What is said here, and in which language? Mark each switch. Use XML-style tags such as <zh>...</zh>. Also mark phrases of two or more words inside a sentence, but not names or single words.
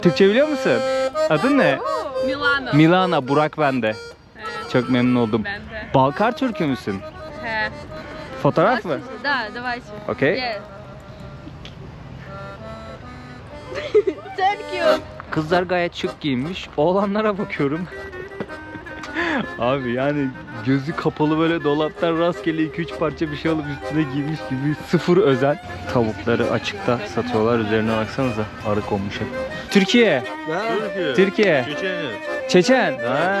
<tr>Türkçe biliyor musun? Adın ne? Milano. Milana, Burak bende. He, Çok memnun oldum. ben de. Balkar Türk'ü müsün? He. Fotoğraf mı?</tr> <ru>Да, давайте.</ru> <en>Okey. Yes. Thank you.</en> <tr>Kızlar gayet şık giyinmiş. Oğlanlara bakıyorum. Abi yani gözü kapalı böyle dolaptan rastgele 2-3 parça bir şey alıp üstüne giymiş gibi, sıfır özen. Tavukları açıkta satıyorlar. Üzerine baksanıza, arı konmuş hep. Türkiye. Türkiye. Çeçen. Ha.</tr>